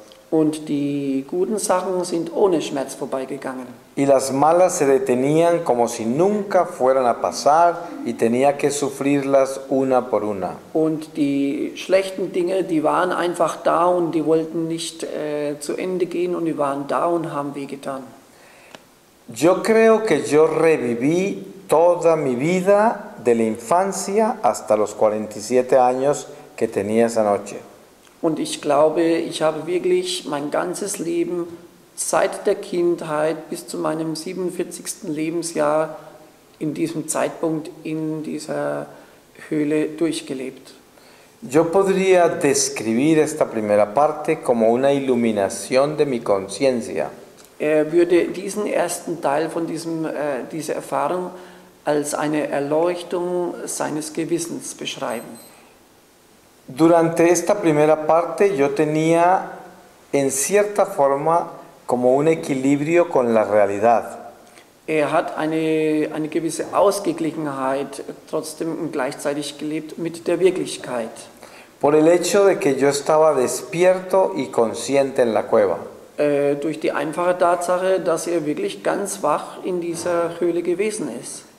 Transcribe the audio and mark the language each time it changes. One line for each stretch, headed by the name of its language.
German: Und die guten Sachen sind ohne Schmerz vorbeigegangen.
Spanish: Y las malas se detenían como si nunca fueran a pasar y tenía que sufrirlas una por una.
German: Und die schlechten Dinge, die waren einfach da und die wollten nicht zu Ende gehen und die waren da und haben wehgetan.
Spanish: Yo creo que yo reviví toda mi vida de la infancia hasta los 47 años que tenía esa noche.
German: Und ich glaube, ich habe wirklich mein ganzes Leben seit der Kindheit bis zu meinem 47. Lebensjahr in diesem Zeitpunkt in dieser Höhle durchgelebt.
Spanish: Yo podría describir esta primera parte como una iluminación de mi conciencia.
German: Er würde diesen ersten Teil von dieser Erfahrung als eine Erleuchtung seines Gewissens beschreiben.
Spanish: Durante esta primera parte yo tenía en cierta forma como un equilibrio con la realidad.
German: Er hat eine gewisse Ausgeglichenheit trotzdem gleichzeitig gelebt mit der Wirklichkeit.
Spanish: Por el hecho de que yo estaba despierto y consciente en la cueva.
German: Durch die einfache Tatsache, dass er wirklich ganz wach in dieser Höhle gewesen ist.